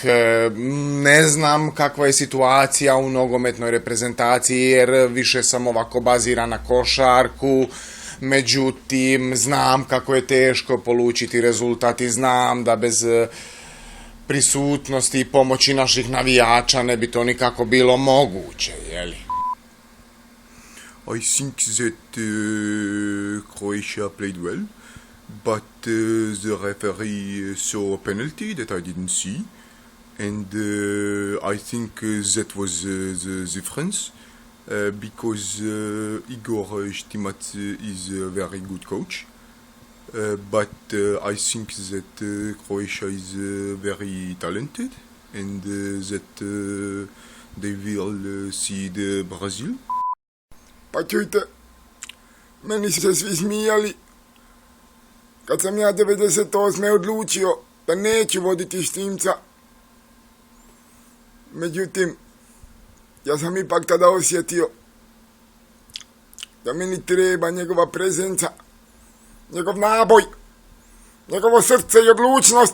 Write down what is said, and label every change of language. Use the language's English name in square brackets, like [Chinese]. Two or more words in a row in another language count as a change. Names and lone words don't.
[Croatian] Ne znam kakva je situacija u nogometnoj reprezentaciji jer više sam ovako baziran na košarku. Međutim, znam kako je teško polučiti rezultat i znam da bez prisutnosti i pomoći naših navijača ne bi to nikako bilo moguće, jeli? [English] I think that Croatia played well, but the referee saw a penalty that I didn't see, and I think that was the difference, because Igor Stimac is a very good coach. But I think that Croatia is very talented and that they will see the Brazil. [Croatian] Pa čujte, meni su se svi smijali kad sam ja 98. odlučio da neću voditi Štimca. Međutim, ja sam ipak tada osjetio da meni treba njegova prezenca, njegov naboj, njegovo srce i odlučnost.